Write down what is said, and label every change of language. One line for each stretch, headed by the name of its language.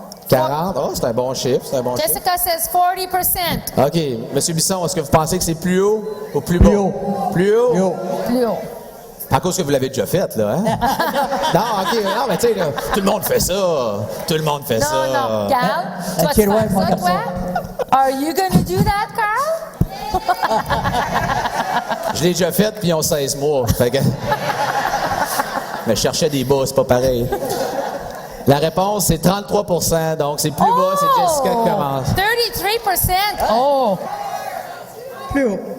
French: 40? Oh, c'est un bon chiffre, c'est un bon chiffre.
English: Jessica says 40%.
French: OK. M. Bisson, est-ce que vous pensez que c'est plus haut ou plus bas? Plus haut. Plus haut? Plus haut. Plus haut. À cause que vous l'avez déjà fait, là, hein? Non, OK. Non, mais tu sais, là, tout le monde fait ça. Tout le monde fait ça. Non, Carl, tu vas te Kirouac, faire mon ça, garçon. toi?
English: Are you gonna do that, Carl?
French: Je l'ai déjà fait, puis ils ont 16 mois. Fait que... Mais je cherchais des bas, c'est pas pareil. La réponse, c'est 33 %, donc c'est plus bas, c'est Jessica qui commence. 33%. Oh. Plus haut.